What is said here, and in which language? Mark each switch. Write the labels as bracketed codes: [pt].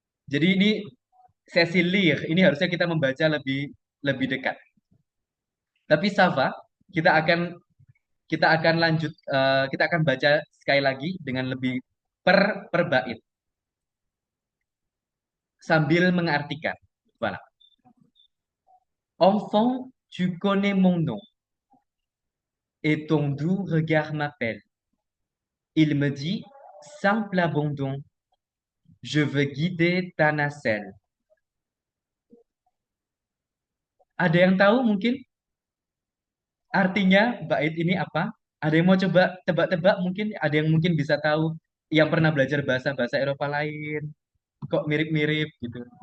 [id] Jadi ini sesi lire, ini harusnya kita membaca lebih lebih dekat. Tapi Sava, kita akan kita akan lanjut, kita akan baca sekali lagi dengan lebih per bait sambil mengartikan. [fr] Voilà. Enfant, tu connais mon nom et ton doux regard m'appelle. Il me dit, simple abandon, je veux guider ta nacelle. [id] Ada yang tahu mungkin artinya bait ini apa? Ada yang mau coba tebak-tebak mungkin? Ada yang mungkin bisa tahu yang pernah belajar bahasa-bahasa Eropa lain? Kok mirip-mirip gitu?